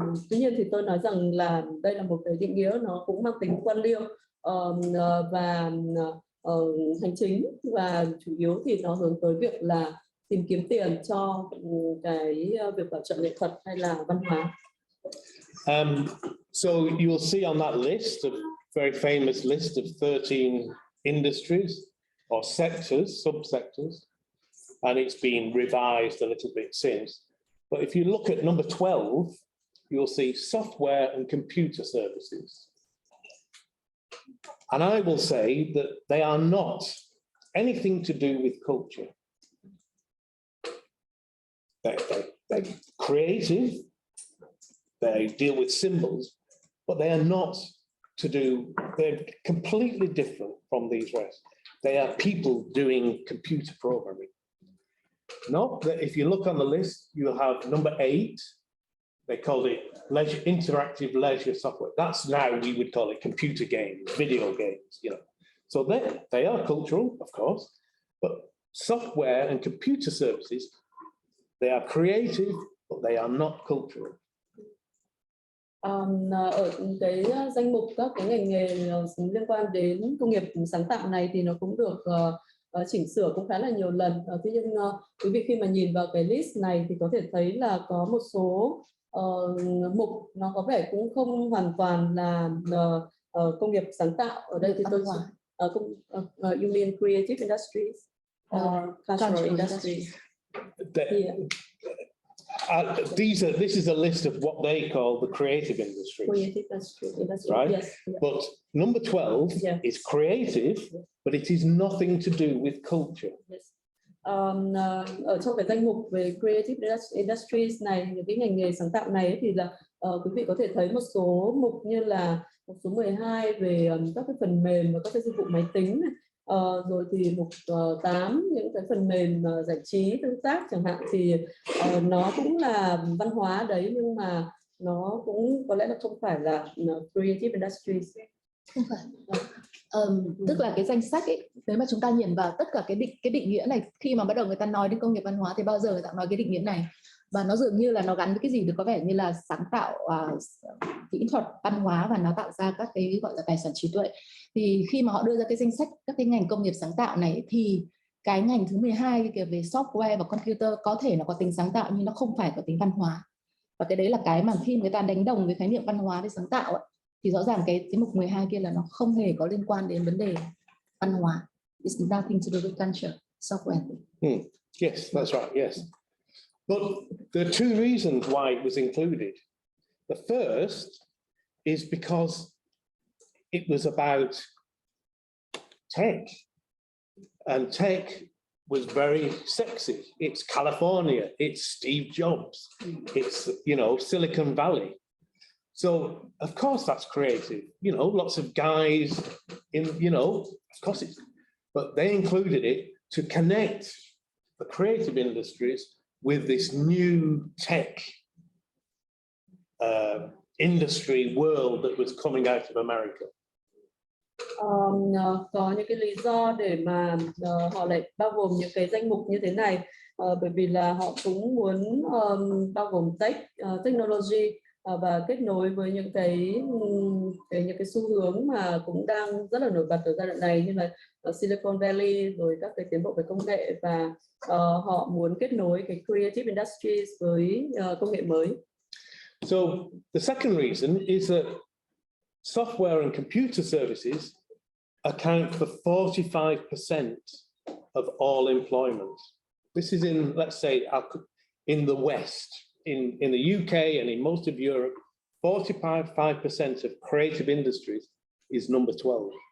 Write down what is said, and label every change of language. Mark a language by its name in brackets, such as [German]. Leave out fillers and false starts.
[Vietnamese] Tuy nhiên thì tôi nói rằng là đây là một cái định nghĩa nó cũng mang tính quan liêu và hành chính, và chủ yếu thì nó hướng tới việc là tìm kiếm tiền cho cái việc bảo trợ nghệ thuật hay là văn hóa. [English] So you'll see on that list, a very famous list of 13 industries or sectors, subsectors, and it's been revised a little bit since. But if you look at number 12, you'll see software and computer services. And I will say that they are not anything to do with culture. They're creative, they deal with symbols, but they are not to do, they're completely different from these rest. They are people doing computer programming. Not that if you look on the list, you'll have number 8, they called it interactive leisure software. That's now we would call it computer games, video games, you know. So they are cultural, of course, but software and computer services, they are creative, but they are not cultural. [Vietnamese] Ở cái danh mục các cái ngành nghề liên quan đến công nghiệp sáng tạo này thì nó cũng được chỉnh sửa cũng khá là nhiều lần. Tuy nhiên quý vị khi mà nhìn vào cái list này thì có thể thấy là có một số mục nó có vẻ cũng không hoàn toàn là công nghiệp sáng tạo. Ở đây thì [English] You mean creative industries or cultural industries? Yeah. This is a list of what they call the creative industries. Creative industry, right? yes. Yeah. But number 12 is creative, but it is nothing to do with culture. Yes. [Vietnamese] Ở trong cái danh mục về creative industries này, những cái ngành nghề sáng tạo này ấy, thì là quý vị có thể thấy một số mục như là mục số 12 về các cái phần mềm và các cái dịch vụ máy tính này. Rồi thì mục 8 những cái phần mềm giải trí tương tác chẳng hạn, thì nó cũng là văn hóa đấy, nhưng mà nó cũng có lẽ là không phải là creative industries. Không phải. Tức là cái danh sách ấy, nếu mà chúng ta nhìn vào tất cả cái định nghĩa này, khi mà bắt đầu người ta nói đến công nghiệp văn hóa thì bao giờ người ta nói cái định nghĩa này, và nó dường như là nó gắn với cái gì được có vẻ như là sáng tạo, kỹ thuật, văn hóa, và nó tạo ra các cái gọi là tài sản trí tuệ. Thì khi mà họ đưa ra cái danh sách các cái ngành công nghiệp sáng tạo này, thì cái ngành thứ 12 kiểu về software và computer có thể nó có tính sáng tạo nhưng nó không phải có tính văn hóa. Và cái đấy là cái mà khi người ta đánh đồng cái khái niệm văn hóa với sáng tạo ấy, thì rõ ràng cái mục 12 kia là nó không hề có liên quan đến vấn đề văn hóa. [English] It's nothing to do with culture, software. Yes, that's right, yes. But there are two reasons why it was included. The first is because it was about tech, and tech was very sexy. It's California, it's Steve Jobs, it's, you know, Silicon Valley. So of course that's creative, you know, lots of guys in, you know, of course it's, but they included it to connect the creative industries with this new tech industry world that was coming out of America. [Vietnamese] Có những cái lý do để mà họ lại bao gồm những cái danh mục như thế này, bởi vì là họ cũng muốn bao gồm technology và kết nối với những cái xu hướng mà cũng đang rất là nổi bật ở giai đoạn này, như là Silicon Valley, rồi các cái tiến bộ về công nghệ, và họ muốn kết nối cái creative industries với công nghệ mới. [English] So the second reason is that software and computer services account for 45% of all employment. This is in, let's say, in the West, in the UK and in most of Europe, 45% of creative industries is number 12.